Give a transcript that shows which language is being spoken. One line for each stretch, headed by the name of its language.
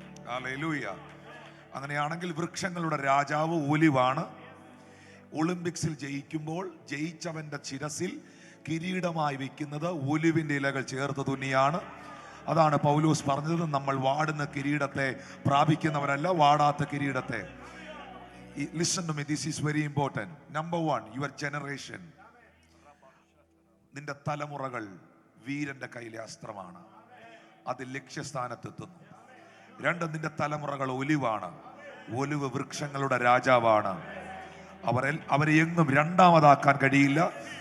Malayalam: Hallelujah. അങ്ങനെയാണെങ്കിൽ വൃക്ഷങ്ങളുടെ രാജാവ് ഒലിവാണ്. ഒളിമ്പിക്സിൽ ജയിക്കുമ്പോൾ ജയിച്ചവന്റെ ശിരസിൽ കിരീടമായി വെക്കുന്നത് ഒലിവിന്റെ ഇലകൾ ചേർത്ത് തുന്നിയാണ്. അതാണ് പൗലോസ് പറഞ്ഞത്, നമ്മൾ വാടുന്ന കിരീടത്തെ പ്രാപിക്കുന്നവരല്ല, വാടാത്ത കിരീടത്തെ.
English: Listen to me, this is very important. Number 1, your generation.
Malayalam: നിന്റെ തലമുറകൾ വീരന്റെ കയ്യിലെ അസ്ത്രമാണ്. അത് ലക്ഷ്യസ്ഥാനത്തെത്തുന്നു. 2, നിന്റെ തലമുറകൾ ഒലിവാണ്. ഒലിവ് വൃക്ഷങ്ങളുടെ രാജാവാണ്. അവരെ എങ്ങും രണ്ടാമതാക്കാൻ കഴിയില്ല.